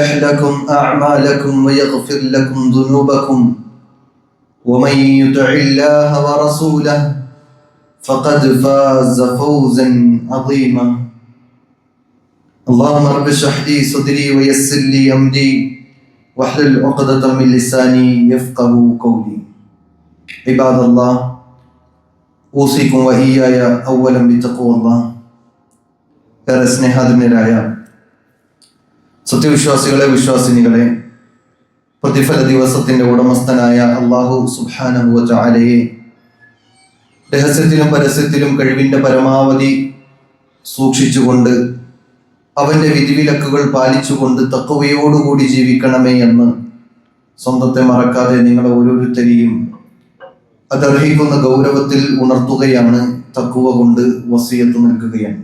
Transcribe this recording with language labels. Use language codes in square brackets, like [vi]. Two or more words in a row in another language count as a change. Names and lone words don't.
[ar] لكم أعمالكم ويغفر لكم ذنوبكم ومن يطع الله ورسوله فقد فاز فوزا عظيما اللهم رب اشرح لي صدري ويسر لي أمري واحلل عقدة من لساني يفقهوا قولي عباد الله أوصيكم وإياي بتقوى الله. [ml] ഏറെ സ്നേഹാധന്യരായ സത്യവിശ്വാസികളെ, വിശ്വാസിനികളെ, പ്രതിഫല ദിവസത്തിന്റെ ഉടമസ്ഥനായ അല്ലാഹു [ar] سبحانه وتعالى [ml] രഹസ്യത്തിലും പരസ്യത്തിലും കഴിവിന്റെ പരമാവധി സൂക്ഷിച്ചുകൊണ്ട് അവന്റെ വിധിവിലക്കുകൾ പാലിച്ചുകൊണ്ട് തഖ്വയോടുകൂടി ജീവിക്കണമേ എന്ന് സ്വന്തത്തെ മറക്കാതെ നിങ്ങളെ ഓരോരുത്തരെയും അതർഹിക്കുന്ന ഗൗരവത്തിൽ ഉണർത്തുകയാണ്, തഖ്വ കൊണ്ട് വസിയത്ത് നൽകുകയാണ്.